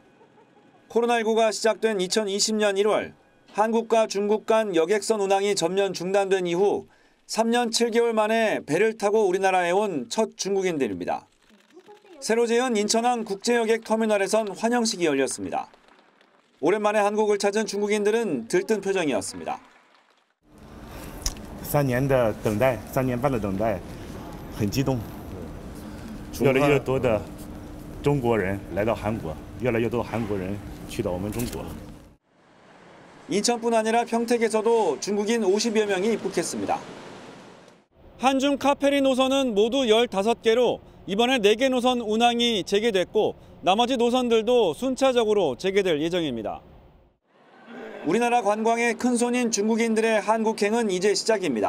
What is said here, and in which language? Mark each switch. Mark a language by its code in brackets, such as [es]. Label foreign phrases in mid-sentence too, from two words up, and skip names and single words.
[ko] 코로나19가 시작된 2020년 1월 한국과 중국 간 여객선 운항이 전면 중단된 이후 3년 7개월 만에 배를 타고 우리나라에 온 첫 중국인들입니다. 새로 지은 인천항 국제여객 터미널에선 환영식이 열렸습니다. 오랜만에 한국을 찾은 중국인들은 들뜬 표정이었습니다. [zh] 3 年的等待，3年半的等待，很激动。越来越多的中国人来到韩国，越来越多韩国人去到我们中国。 [ko] 인천뿐 아니라 평택에서도 중국인 50여 명이 입국했습니다. 한중 카페리 노선은 모두 15개로 이번에 4개 노선 운항이 재개됐고 나머지 노선들도 순차적으로 재개될 예정입니다. 우리나라 관광의 큰손인 중국인들의 한국행은 이제 시작입니다.